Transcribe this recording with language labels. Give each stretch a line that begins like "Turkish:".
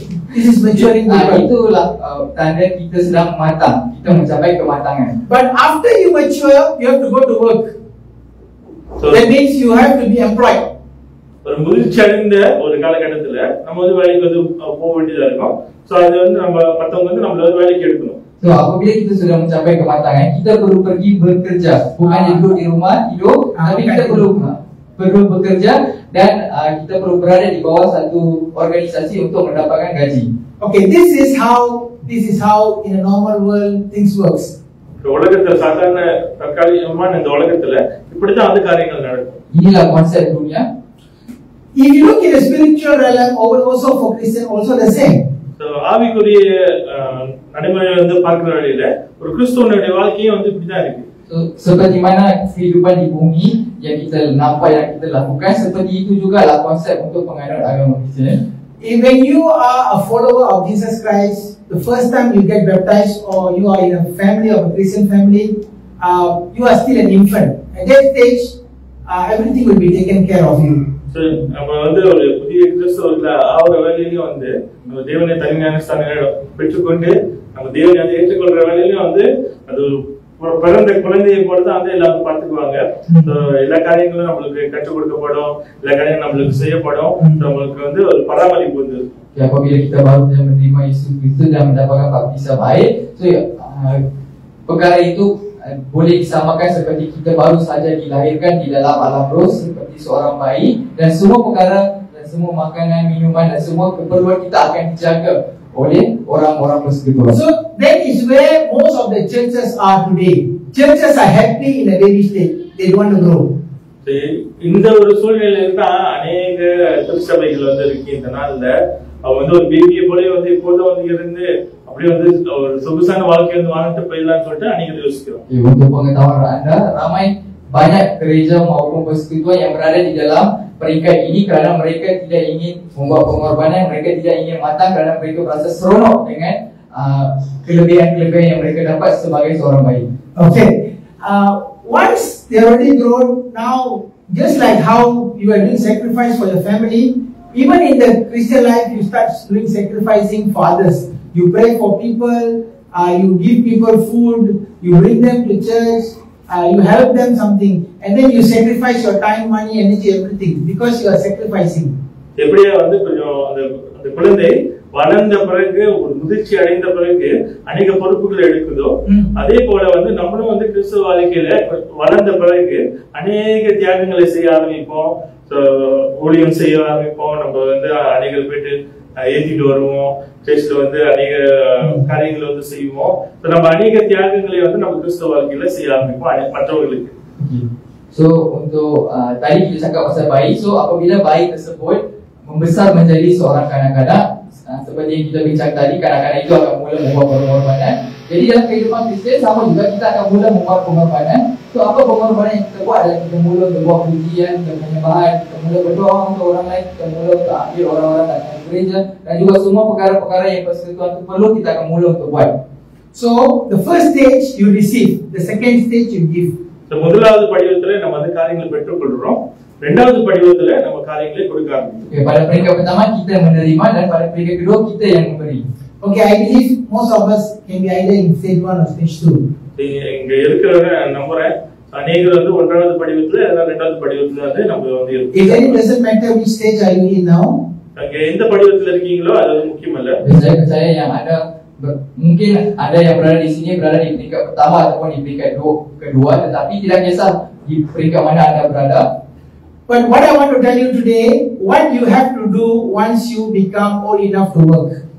English: This is maturing people.
Malay: Itulah tanda kita sedang matang, kita mencapai kematangan.
English: But after you mature, you have to go to work. So, that means you have to be employed.
Tamil: ஒரு முதிர்ச்சி அடைந்த ஒரு காலகட்டத்துல நம்ம வந்து வேலைக்கு வந்து போக வேண்டியதா இருக்கும். சோ அது வந்து நம்ம மத்தவங்க வந்து நம்மள வந்து வேலைக்கு எடுக்கணும்.
Malay: So apabila kita sudah mencapai kematangan, kita perlu pergi bekerja, bukan duduk di rumah tidur, tapi kita perlu bekerja dan kita perlu berada di bawah satu organisasi untuk mendapatkan gaji.
English: Okay, this is how in a normal world things works.
Tamil: உலகத்துல சாதாரண தற்காலிகமான இந்த உலகத்துல இப்படிதான் அந்த காரியங்கள் நடக்கும்.
Malay: Inilah konsep dunia.
English: If you look in the spiritual realm, also for Christian, also the same.
Tamil: So ஆவிக்குரிய நடைமுறையை வந்து பார்க்கிற வழியில ஒரு கிறிஸ்தவனுடைய வாழ்க்கையும் வந்து இப்படிதான் இருக்கு.
Malay: So seperti mana kehidupan di bumi yang kita nampak yang kita lakukan, seperti itu jugalah konsep untuk penganut agama Kristian.
English: When you are a follower of Jesus Christ, the first time you get baptized or you are in a family of a Christian family, you are still an infant. At that stage, everything will be taken care of you.
Tamil: So நம்ம வந்து ஒரு புதிய கிறிஸ்தவர்கள ஆவற வேலையிலயும் வந்து நம்ம தேவனை தனிஞானஸ்தானம் பெற்றுக்கொண்டு நம்ம தேவனை ஏற்றுக்கொள்ற வேலையிலயும் வந்து அது பிறந்த குழந்தையை போல தான் வந்து எல்லாரும் பார்த்துக்குவாங்க. எல்லா காரியங்களும் நம்மளுக்கு கற்றுக் கொடுக்கப்படும், எல்லா காரியங்களும் நம்மளுக்கு செய்யப்படும். நம்மளுக்கு வந்து ஒரு பராமரிப்பு வந்து
Malay: apabila kita baru menerima Yesus Kristus dan mendapatkan baptisan air, so perkara itu boleh disamakan seperti kita baru saja dilahirkan di dalam alam roh seperti seorang bayi, dan semua perkara dan semua makanan, minuman dan semua keperluan kita akan dijaga oleh orang-orang persekutuan.
English: So that is where most of the churches are today. Churches are happy in the baby stage. They don't want to grow.
Tamil: இந்த ஒரு சூழ்நிலையில தான் அநேக திருச்சபைகள் வந்து இருக்கு. இந்த நாள்ல அவங்க வந்து ஒரு பேபியை போல வந்து இப்போதான் வந்து இருந்து அப்படியே வந்து ஒரு சொகுசான வாழ்க்கை வந்து வாழ்ந்துட்டு போயிடலாம்னு சொல்லிட்டு அநேகர் யோசிக்கிறோம்.
Malay: Untuk pengetahuan anda, ramai banyak gereja maupun persekutuan yang berada di dalam peringkat ini kerana mereka tidak ingin membuat pengorbanan, mereka tidak ingin matang kerana mereka merasa seronok dengan kelebihan-kelebihan yang mereka dapat sebagai seorang bayi.
English: Okay. Once they already grown, now just like how you are doing sacrifice for your family, even in the Christian life you start doing sacrificing for others. You pray for people, you give people food, you bring them to church, you help them something, and then you sacrifice your time, money, energy, everything because you are sacrificing.
Tamil: எப்படியா வந்து கொஞ்சம் அந்த குழந்தை வளர்ந்த பிறகு ஒரு முதிர்ச்சி அடைந்த பிறகு அநேக பொறுப்புகளை எடுக்குதோ, அதே போல வந்து நம்மளும் வந்து கிறிஸ்துவ வாழ்க்கையில வளர்ந்த பிறகு அநேக தியாகங்களை செய்ய ஆரம்பிப்போம், ஊழியம் செய்ய ஆரம்பிப்போம். நம்ம வந்து அநேக போயிட்டு ஏத்திட்டு வருவோம், சர்ச்ல வந்து அநேக காரியங்களை வந்து செய்வோம். நம்ம அநேக தியாகங்களை வந்து நம்ம கிறிஸ்துவ வாழ்க்கையில செய்ய ஆரம்பிப்போம் மற்றவர்களுக்கு.
Malay: So untuk tadi kita cakap pasal bayi, so apabila bayi tersebut membesar menjadi seorang kanak-kanak, seperti yang kita bincang tadi, kanak-kanak itu akan mula membuat pengorbanan Jadi dalam kehidupan Kristian sama juga kita akan mula membuat pengorbanan. So apa pengorbanan yang kita buat adalah kita mula berbuat pujian, kita penyembahan, kita mula berdoa untuk orang lain, kita mula untuk ambil orang-orang datang ke gereja, dan juga semua perkara-perkara yang persekutuan itu perlu kita akan mula untuk buat.
English: So the first stage you receive, the second stage you give.
Tamil: முதலாவது படிவத்துல நம்ம வந்து காரியங்களை பெற்றுக்கொள்றோம், இரண்டாவது படிவத்துல நம்ம காரியங்களை கொடுக்க ஆரம்பிக்கிறோம்.
Malay: Okay, pada peringkat pertama kita menerima dan pada peringkat kedua kita yang memberi.
English: Okay, I believe most of us can be either in stage 1 or stage 2.
Tamil: இங்க இருக்கிறவங்க நம்புறேன் அநேகர் வந்து ஒன்றாவது படிவத்துல இரண்டாவது படிவத்துல வந்து நம்ம வந்து
English: It really doesn't matter which stage are you in now.
Tamil: அங்க எந்த படிவத்துல இருக்கீங்களோ அது முக்கியம் இல்ல.
Malay: Saya percaya yang ada mungkin ada yang berada di sini berada di peringkat pertama ataupun di peringkat kedua, tetapi tidak kisah di peringkat mana anda berada.
English: But what I want to tell you today, what you have to do once you become old enough to work.